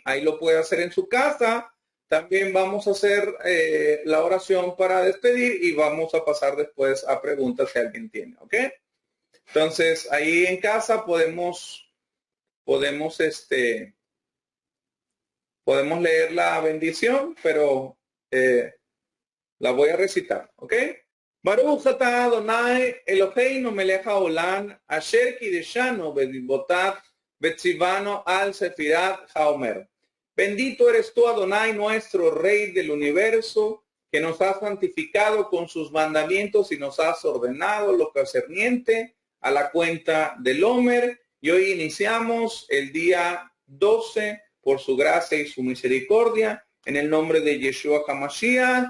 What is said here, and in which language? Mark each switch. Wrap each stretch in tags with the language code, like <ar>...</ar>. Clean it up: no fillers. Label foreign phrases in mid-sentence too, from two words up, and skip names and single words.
<es>Ahí lo puede hacer en su casa. También vamos a hacer la oración para despedir y vamos a pasar después a preguntas que alguien tiene, ¿ok? Entonces, ahí en casa podemos leer la bendición, pero la voy a recitar, ¿ok?</es> <he>ברוך אתה אדוני אלוהינו מלך העולם אשר קדשנו במצוותיו וצוונו על ספירת העומר.</he> <es>Bendito eres tú, Adonai, nuestro Rey del universo, que nos has santificado con sus mandamientos y nos has ordenado lo concerniente a la cuenta del Omer. Y hoy iniciamos el día 12 por su gracia y su misericordia, en el nombre de Yeshua HaMashiach.</es>